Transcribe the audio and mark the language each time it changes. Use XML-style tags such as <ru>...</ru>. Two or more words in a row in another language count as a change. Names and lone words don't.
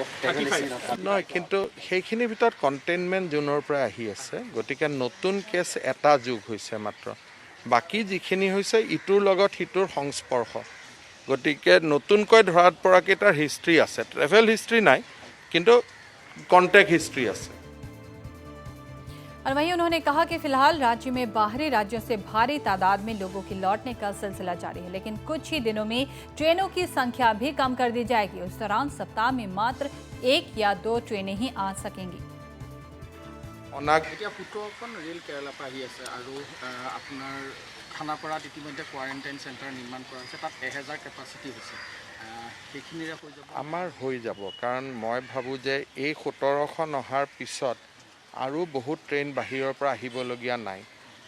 <as>নহয়, কিন্তু সেইখিনিৰ ভিতৰত</as> <en>containment zone</en> <as>পৰা আহি আছে। গতিকে নতুন কেছ এটা যোগ হৈছে মাত্ৰ, বাকী যিখিনি হৈছে ইটোৰ লগত সিটোৰ সংস্পৰ্শ। গতিকে নতুনকৈ ধৰাত পৰাকেইটাৰ হিষ্ট্ৰী আছে,</as> <en>travel history</en> <as>নাই কিন্তু</as> <en>contact history</en> <as>আছে।</as> <hi>और वहीं उन्होंने कहा कि फिलहाल राज्य में बाहरी राज्यों से भारी तादाद में लोगों की लौटने का सिलसिला जारी है, लेकिन कुछ ही दिनों में ट्रेनों की संख्या भी कम कर दी जाएगी। उस दौरान सप्ताह में मात्र 1 या 2 ट्रेनें ही आ सकेंगी।</hi> <as>এতিয়া 17খন ৰেল কেৰালা পৰা আহি আছে আৰু আপোনাৰ খানাপাৰাত ইতিমধ্যে</as> <en>quarantine center</en> <as>নিৰ্মাণ কৰা হৈছে, তাত 1000 কেপাচিটি হৈছে। আমাৰ হৈ যাব, কাৰণ মই ভাবোঁ যে এই 17খন অহাৰ পিছত আৰু বহুত ট্ৰেইন বাহিৰৰ পৰা আহিবলগীয়া নাই।</as>